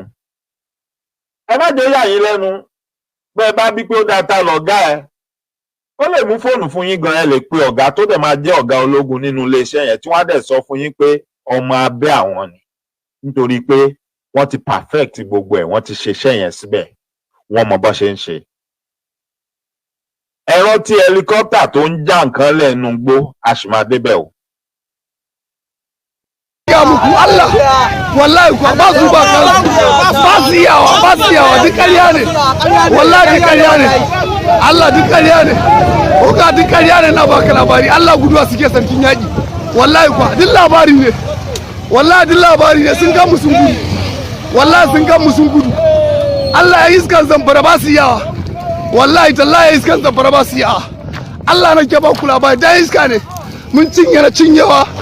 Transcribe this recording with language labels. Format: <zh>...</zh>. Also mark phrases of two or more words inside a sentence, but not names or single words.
<yo>Ẹ má jẹ́ yà yín lẹ́nu bẹ́ẹ̀ bá bí pé ó dáa ta lọ̀gá ẹ̀ ó lè mú fóònù fún yín gan ẹ lè pe ọ̀gá tó dẹ̀ máa jẹ́ ọ̀gá ológun nínú iléeṣẹ́ yẹn tí wọ́n á dẹ̀ sọ fún yín pé ọmọ abẹ́ àwọn ni nítorí pé wọ́n ti perfect gbogbo ẹ̀, wọ́n ti ṣiṣẹ́ yẹn síbẹ̀, wọ́n mọ bó ṣe ń ṣe. Ẹ̀rọ tí helicopter tó ń já nǹkan lẹ́nu gbó àṣìmàdébẹ̀ o.</yo> <ha>Allah wallahi ko ba su ba kan ba su yawa duk ƙarya ne wallahi duk ƙarya ne Allah duk ƙarya ne ko ga duk ƙarya ne na baka labari Allah guduwa suke sarkin yaƙi wallahi ko duk labari ne wallahi duk labari ne sun ga mu sun gudu wallahi sun ga mu sun gudu Allah ya iskan zamfara ba su yawa wallahi tallahi ya iskan zamfara ba su yawa Allah nake ba ku labari da iska ne mun cinye na cinyewa</ha>